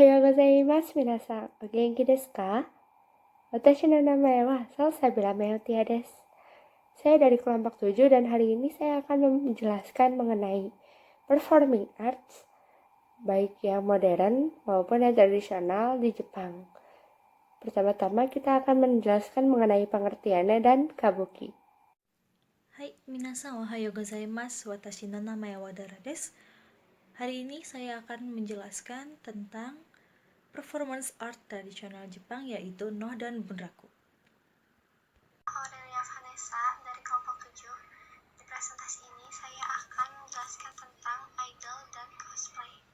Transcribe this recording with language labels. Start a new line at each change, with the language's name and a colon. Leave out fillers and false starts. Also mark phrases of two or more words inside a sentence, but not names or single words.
Japanese: ございます、皆さん。お元気ですか? Watashi no namae wa Salsabila Meotia desu.
Indonesian: Saya dari kelompok 7 dan hari ini saya akan menjelaskan mengenai
English: performing arts,
Indonesian: baik yang modern maupun yang tradisional di Jepang. Pertama-tama kita akan menjelaskan mengenai pengertiannya dan kabuki.
Japanese: はい、皆さんおはようございます. 私の名前はDaraです.
Indonesian: Hari ini saya akan menjelaskan tentang
English: performance art
Indonesian: tradisional Jepang, yaitu Noh dan Bunraku. Aurelia Vanessa dari kelompok 7. Di presentasi ini saya akan menjelaskan tentang idol dan cosplay.